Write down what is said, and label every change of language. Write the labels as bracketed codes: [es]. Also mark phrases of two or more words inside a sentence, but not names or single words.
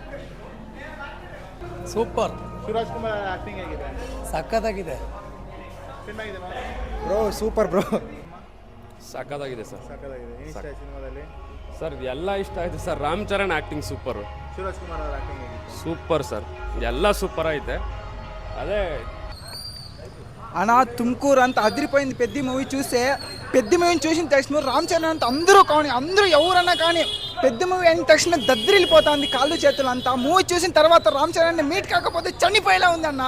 [kn] ಸೂಪರ್ ಶಿವರಾಜ್ ಕುಮಾರ್ ಆಕ್ಟಿಂಗ್ ಹೇಗಿದೆ? ಸಖತ್ತಾಗಿದೆ. [en] bro super bro. [kn] ಸಖತ್ತಾಗಿದೆ ಸರ್. ಸಕ್ಕದಾಗಿದೆ. ಏನು ಇಷ್ಟ ಆಯ್ತು ಸಿನಿಮಾದಲ್ಲಿ? ಸರ್ ಎಲ್ಲ ಇಷ್ಟ ಆಯ್ತು ಸರ್. ರಾಮ್ ಚರಣ್ ಆ್ಯಕ್ಟಿಂಗ್ ಸೂಪರು, ಶಿವರಾಜ್ ಕುಮಾರ್ ಅವ್ರ ಆಕ್ಟಿಂಗ್ ಹೇಗಿದೆ? ಸೂಪರ್ ಸರ್, ಎಲ್ಲ [te] సూపర్ అయితే. అదే అన్నా తుమ్కూరు అంత అదిరిపోయింది పెద్ద మూవీ చూస్తే. పెద్ద మూవీని చూసిన తక్షణ రామ్ చరణ్ అంత అందరూ ఎవరన్నా కానీ పెద్ద మూవీ అయిన తక్షణ దద్దరిల్లిపోతుంది కాళ్ళు చేతులు అంతా. మూవీ చూసిన తర్వాత రామ్ చరణ్ మీట్ కాకపోతే చనిపోయేలా ఉంది అన్న.